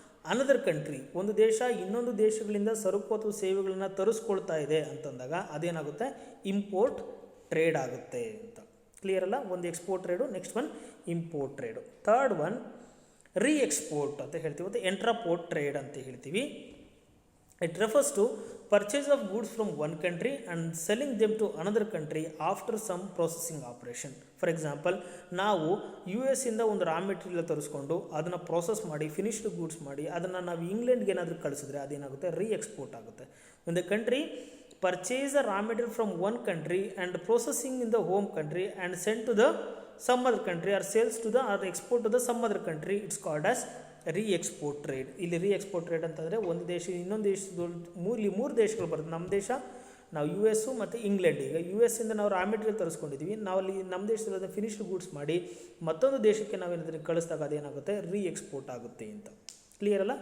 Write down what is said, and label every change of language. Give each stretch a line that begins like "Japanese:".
Kannada: Another country, ಒಂದು ದೇಶ ಇನ್ನೊಂದು ದೇಶಗಳಿಂದ ಸರಕು ಅಥವಾ ಸೇವೆಗಳನ್ನು ತರಿಸ್ಕೊಳ್ತಾ ಇದೆ ಅಂತಂದಾಗ ಅದೇನಾಗುತ್ತೆ, ಇಂಪೋರ್ಟ್ ಟ್ರೇಡ್ ಆಗುತ್ತೆ ಅಂತ. ಕ್ಲಿಯರ್ ಅಲ್ಲ? ಒಂದು export trade, next one import trade. Third one ರೀ ಎಕ್ಸ್ಪೋರ್ಟ್ ಅಂತ ಹೇಳ್ತೀವಿ, ಮತ್ತು ಎಂಟ್ರಾಪೋರ್ಟ್ ಟ್ರೇಡ್ ಅಂತ ಹೇಳ್ತೀವಿ.
English: It refers to purchase of goods from one country and selling them to another country after some processing operation.
Kannada: For example, ನಾವು US ಇಂದ ಒಂದು raw material ತರಿಸ್ಕೊಂಡು ಅದನ್ನು ಪ್ರೋಸೆಸ್ ಮಾಡಿ ಫಿನಿಶ್ಡ್ ಗೂಡ್ಸ್ ಮಾಡಿ ಅದನ್ನು ನಾವು ಇಂಗ್ಲೆಂಡ್ಗೆ ಏನಾದರೂ ಕಳಿಸಿದ್ರೆ ಅದೇನಾಗುತ್ತೆ, ರೀ ಎಕ್ಸ್ಪೋರ್ಟ್ ಆಗುತ್ತೆ.
English: When the country purchase a raw material from one country and processing in the home country and send to the some other country or sales to the or export to the some other country, it's called as re export trade.
Kannada: ಇಲ್ಲಿ ರೀ export trade ಅಂತಂದರೆ ಒಂದು ದೇಶ ಇನ್ನೊಂದು ದೇಶದ ಮೂರು ದೇಶಗಳು ಬರುತ್ತೆ. ನಮ್ಮ ದೇಶ, ನಾವು US ಮತ್ತು ಇಂಗ್ಲೆಂಡ್. ಈಗ US ಇಂದ ನಾವು ರಾ ಮೆಟೀರಿಯಲ್ ತರಿಸ್ಕೊಂಡಿದ್ದೀವಿ, ನಾವು ಅಲ್ಲಿ ನಮ್ಮ ದೇಶದಲ್ಲಿ ಫಿನಿಶ್ಡ್ ಗೂಡ್ಸ್ ಮಾಡಿ ಮತ್ತೊಂದು ದೇಶಕ್ಕೆ ನಾವೇನಾದರೂ ಕಳಿಸಿದಾಗ ಅದೇನಾಗುತ್ತೆ, ರೀ ಎಕ್ಸ್ಪೋರ್ಟ್ ಆಗುತ್ತೆ ಅಂತ. ಕ್ಲಿಯರ್ ಅಲ್ಲ?